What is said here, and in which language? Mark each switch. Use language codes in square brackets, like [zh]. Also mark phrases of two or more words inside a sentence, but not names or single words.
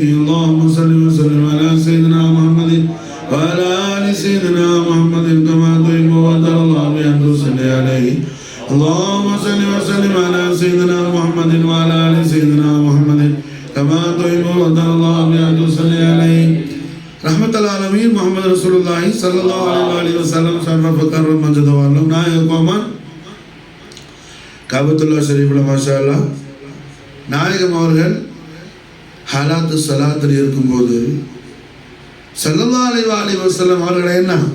[ar] اللهم صل وسلم على سيدنا محمد وعلى آل سيدنا محمد كما تحب وترضى بأن تصلي عليه. اللهم صل وسلم على سيدنا محمد وعلى آل سيدنا محمد كما تحب وترضى بأن تصلي عليه. رحمة العالمين محمد رسول الله صلى الله عليه وسلم شرف كرم مجد وسلم [ta] நாயகமான் காபத்துல்லாஹ் ஷரீஃப்ல [ar] ما شاء الله [ta] நாயகம் அவர்கள் ஹலாத்து ஸலாத்தில் இருக்கும்போது [ar] صلى الله عليه وسلم [ta] அவர்கள் என்ன